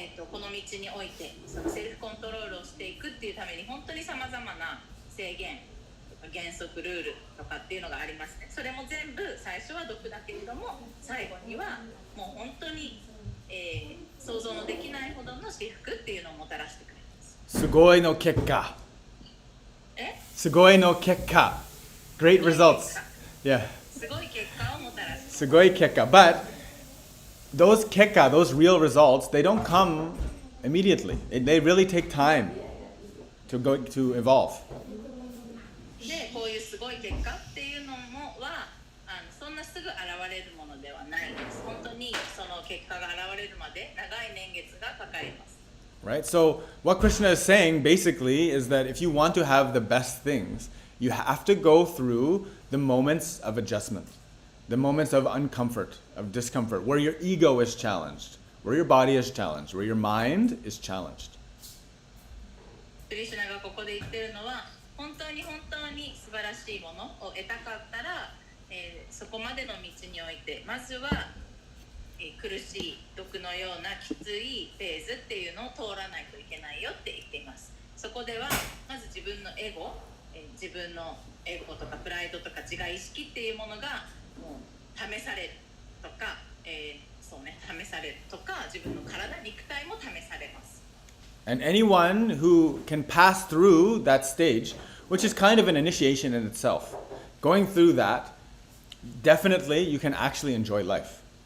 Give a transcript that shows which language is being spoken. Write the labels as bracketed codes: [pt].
[ja] この道においてそのセルフコントロールをしていくっていうために本当にさまざまな制限、原則、ルールとかっていうのがありますね。それも全部最初は毒だけれども、最後にはもう本当に、想像のできないほどの至福っていうのをもたらしてくれます。すごいの結果。すごいの結果。 [en] Great results. Yeah. [ja] すごい結果をもたらす。すごい結果。 [en] But those kekka, those real results, they don't come immediately. They really take time to evolve. [ja] で、こういうすごい結果っていうのはそんなすぐ現れるものではないです。本当にその結果が現れるまで長い年月がかかります。 [en] Right? So what Krishna is saying basically is that if you want to have the best things, you have to go through the moments of adjustment, the moments of uncomfort, of discomfort, where your ego is challenged, where your body is challenged, where your mind is challenged. [ja] クリシュナがここで言ってるのは、本当に素晴らしいものを得たかったら、そこまでの道においてまずは、苦しい毒のようなきついフェーズっていうのを通らないといけないよって言っています。こではまず自分のエゴ、自分のエゴとかプライドとか自我意識っていうものがもう試されるとか、そうね、試されるとか、自分の体、肉体も試されます。 [en] And anyone who can pass through that stage, which is kind of an initiation in itself, going through that, definitely you can actually enjoy life.